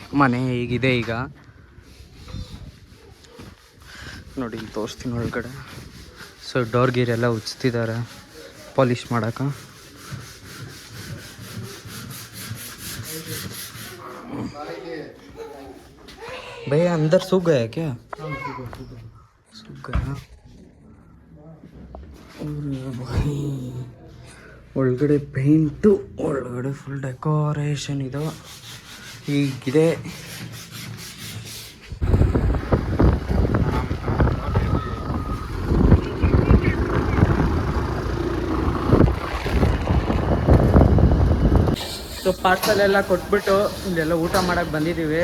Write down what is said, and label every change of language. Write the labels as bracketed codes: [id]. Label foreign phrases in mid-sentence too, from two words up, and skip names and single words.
[kn] ಮನೆ ಹೀಗಿದೆ ಈಗ ನೋಡಿ, ಇಲ್ಲಿ ತೋರಿಸ್ತೀನಿ ಒಳಗಡೆ. ಸೊ ಡೋರ್ ಗೀರ್ ಎಲ್ಲ ಉಚ್ತಿದ್ದಾರೆ ಪಾಲಿಷ್ ಮಾಡೋಕೆ. [hi] ಭಯ್ಯ अंदर सूख गया क्या? सूख गया. [kn] ಒಳಗಡೆ ಪೇಂಟು, ಒಳಗಡೆ [en] full decoration [kn] ಇದು ಹೀಗಿದೆ. ಸೊ ಪಾರ್ಸಲ್ ಎಲ್ಲ ಕೊಟ್ಬಿಟ್ಟು ಇಲ್ಲೆಲ್ಲ ಊಟ ಮಾಡೋಕ್ಕೆ ಬಂದಿದ್ದೀವಿ.